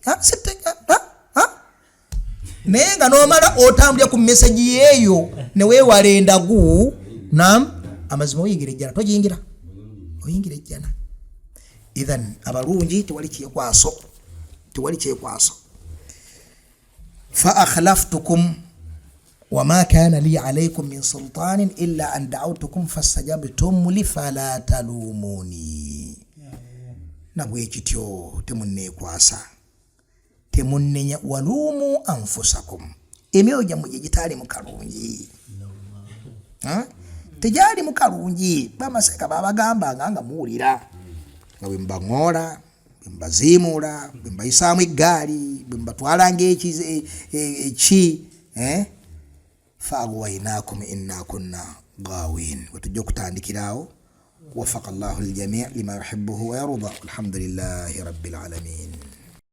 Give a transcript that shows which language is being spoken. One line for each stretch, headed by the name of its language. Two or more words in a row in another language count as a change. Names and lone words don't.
Ganda: naye nga n'omala otambulira ku meseji yeeyo ne weewala endagu amazima oyingira ejjana toyingira oyingira ejjana idhan abalungi tewali kyekwaso
Arabic: فأخلفتكم وما كان لي عليكم من سلطان إلا أن دعوتكم فاستجبتم لي فلا تلوموني
Ganda: nabwe kityo temunnekwasa temunnenya
Arabic: ولوموا أنفسكم
Ganda: emyoyo gyammwe gitali mukalungi tejali mukalungi bamaseka babagamba nga muwulira nga bwe mbaŋoola bwe mbaziimuula bwe mbayisaamu eggaali bwe mbatwala ng'eki
Arabic: فأغويناكم إنا كنا غاوين
Ganda: wetujja okutandikiraawo
Arabic: وفق الله الجميع لما يحبه ويرضى الحمد لله رب العالمين.